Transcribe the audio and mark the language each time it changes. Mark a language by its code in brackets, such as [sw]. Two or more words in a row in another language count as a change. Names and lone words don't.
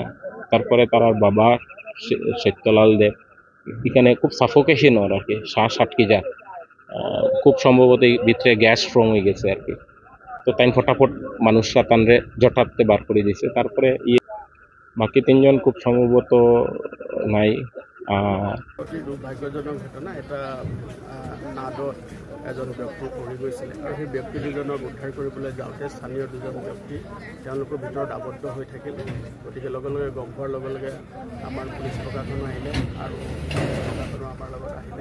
[bn] তারপরে তার বাবা সত্যলাল দেব, এখানে খুব সাফোকেশন ওর আর কি, শ্বাস আটকে যায়। খুব সম্ভবত ভিতরে গ্যাস ফর্ম হয়ে গেছে আর কি। তো তাই ফটাফট মানুষরা তানরে জটাতে বার করে দিয়েছে। তারপরে বাকি 3 জন খুব সম্ভবত নাই। [as] অতি দুৰ্ভাগ্যজনক ঘটনা এটা। নাদত এজন ব্যক্তি পৰি গৈছিলে আৰু সেই ব্যক্তি দুজনক উদ্ধাৰ কৰিবলৈ যাওঁতে স্থানীয় 2জন ব্যক্তি তেওঁলোকৰ ভিতৰত আবদ্ধ হৈ থাকিল। গতিকে লগে লগে গম পোৱাৰ লগে লগে আমাৰ পুলিচ প্ৰশাসন আহিলে আৰু প্ৰশাসনো আমাৰ লগত আহিলে।